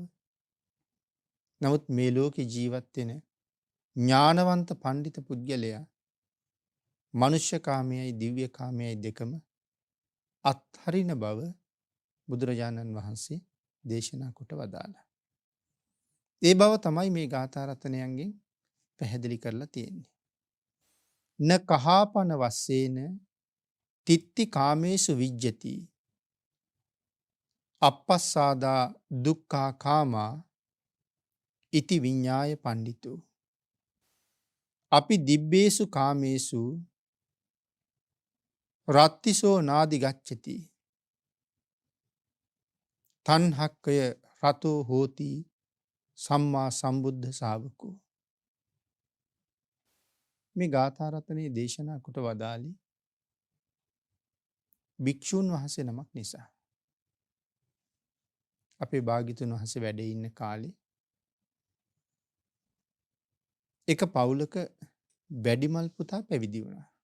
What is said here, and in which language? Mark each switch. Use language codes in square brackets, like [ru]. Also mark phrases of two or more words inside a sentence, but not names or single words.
[si] නමුත් මේ ලෝකේ ජීවත් වෙන ඥානවන්ත පඬිත පුද්ගලයා මනුෂ්‍ය කාමයයි දිව්‍ය කාමයයි දෙකම අත්හරින බව බුදුරජාණන් වහන්සේ දේශනා කොට වදාළා. ඒ බව තමයි මේ ගාථා රතනයන්ගෙන් පැහැදිලි කරලා තියෙන්නේ. [pi] න කහාපන වස්සේන තිත්ති කාමේසු විජ්ජති අපස්සාදා දුක්ඛා කාමා ඉති විඤ්ඤාය පණ්ඩිතෝ අපි දිබ්බේසු කාමේසු රත්තිසෝ නාදි ගච්ඡති තණ්හක්කය රතෝ හෝති සම්මා සම්බුද්ධ ශාවකෝ. [si] මේ ගාථා රත්නයේ දේශනා කොට වදාළි භික්ෂුන් වහන්සේ නමක් නිසා. අපේ භාග්‍යතුන් වහන්සේ වැඩ ඉන්න කාලේ එක පවුලක වැඩිමල් පුතා පැවිදි වුණා.